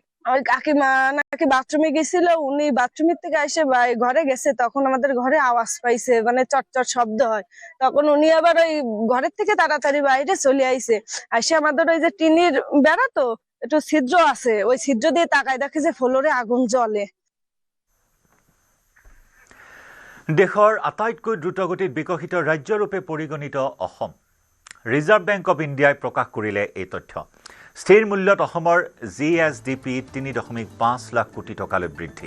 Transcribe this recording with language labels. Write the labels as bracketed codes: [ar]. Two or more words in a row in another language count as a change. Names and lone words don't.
[bn] আমার কাকিমা নাকি বাথরুমে গেছিল, উনি বাথরুমের থেকে এসে ঘরে গেছে, তখন আমাদের ঘরে আওয়াজ পাইছে, মানে চটচট শব্দ হয়। তখন উনি আবার ওই ঘরের থেকে তাড়াতাড়ি বাইরে চলে আইছে। এসে আমাদের ওই যে টিনের বেড়া তো একটু ছিদ্র আছে, ওই ছিদ্র দিয়ে তাকায় দেখে যে ফ্লোরে আগুন জ্বলে। [as] দেশৰ আটাইতকৈ দ্ৰুতগতিত বিকশিত ৰাজ্যৰূপে পৰিগণিত অসম। ৰিজাৰ্ভ বেংক অৱ ইণ্ডিয়াই প্ৰকাশ কৰিলে এই তথ্য। স্থিৰ মূল্যত অসমৰ GSDP 3.5 লাখ কোটি টকালৈ বৃদ্ধি।